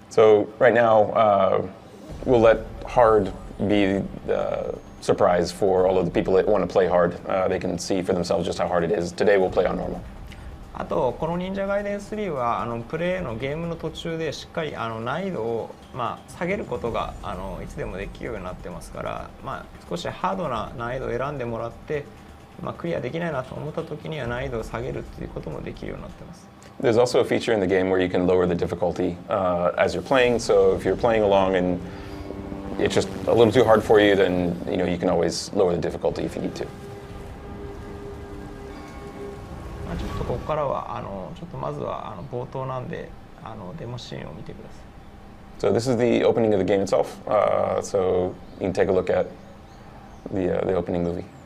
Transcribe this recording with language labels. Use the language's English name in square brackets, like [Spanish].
[English] So right now, we'll let hard be the surprise for all of the people that want to play hard. They can see for themselves just how hard it is. Today we'll play on normal. [Japanese] あとこの忍者ガイデン3はプレイのゲームの途中でしっかり難易度を下げることがいつでもできるようになってますから、少しハードな難易度を選んでもらって、クリアできないなと思った時には難易度を下げるっていうこともできるようになってます。 [English] There's also a feature in the game where you can lower the difficulty as you're playing. So if you're playing along and it's just a little too hard for you, then you can always lower the difficulty if you need to. [Japanese] ちょっとここからはちょっとまずは冒頭なんでデモシーンを見てください。 [English] So this is the opening of the game itself. So you can take a look at the opening movie.